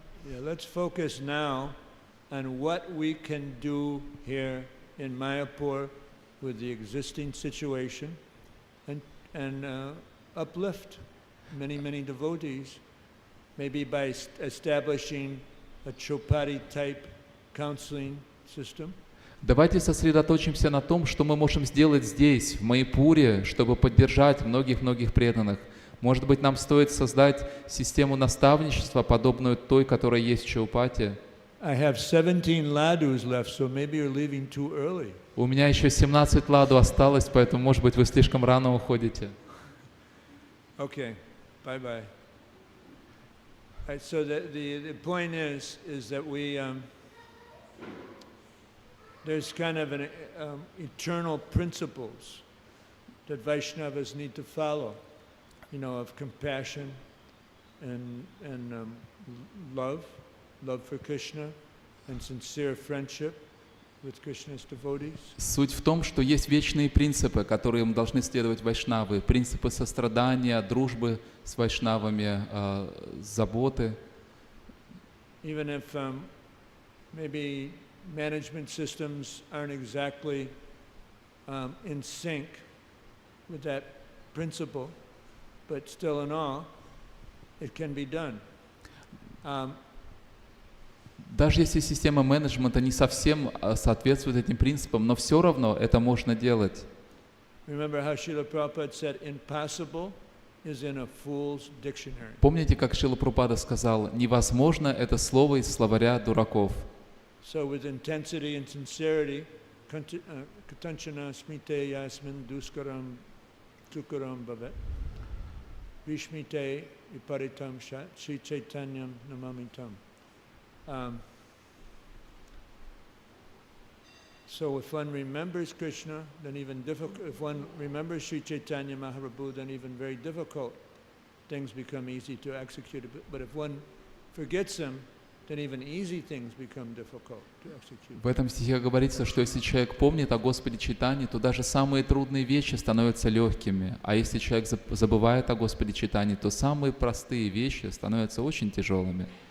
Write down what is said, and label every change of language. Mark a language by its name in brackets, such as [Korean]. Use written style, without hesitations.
[English] Yeah, let's focus now on what we can do here in Mayapur with the existing situation and uplift many devotees, maybe by establishing a Chopati type counseling system. [Russian] Давайте сосредоточимся на том, что мы можем сделать здесь, в Майяпуре, чтобы поддержать многих преданных. Может быть, нам стоит создать систему наставничества, подобную той, которая есть в Чаупате. [English] I have 17 ladus left, so maybe you're leaving too early. [Russian] У меня еще 17 ладу осталось, поэтому, может быть, вы слишком рано уходите. [English] Okay, bye-bye. Right, so the point is that we there's kind of an eternal principles that Vaishnavas need to follow, you know, of compassion and love for Krishna, and sincere friendship with Krishna's devotees. [Russian] Суть в том, что есть вечные принципы, которым должны следовать вайшнавы. Принципы сострадания, дружбы с вайшнавами, заботы. [English] Even if maybe management systems aren't exactly in sync with that principle, but still in all, it can be done. [Russian] Даже если система менеджмента не совсем соответствует этим принципам, но все равно это можно делать. [English] Remember how Srila Prabhupada said, impossible is in a fool's dictionary. [Russian] Помните, как Шрила Прабхупада сказал, невозможно это слово из словаря дураков. [English] So with intensity and sincerity, [Sanskrit] katanchana smite yasmin duskaram tukaram bhavet, vishmite viparitam shat, Sri Chaitanyam namamitam. [English] So if one remembers Krishna, then even difficult. If one remembers Sri Chaitanya Mahaprabhu, then even very difficult things become easy to execute. But if one forgets him, then even easy things become difficult to execute. [Russian] В этом стихе говорится, что если человек помнит о Господе Чайтанье, то даже самые трудные вещи становятся легкими. А если человек забывает о Господе Чайтанье, то самые простые вещи становятся очень тяжелыми.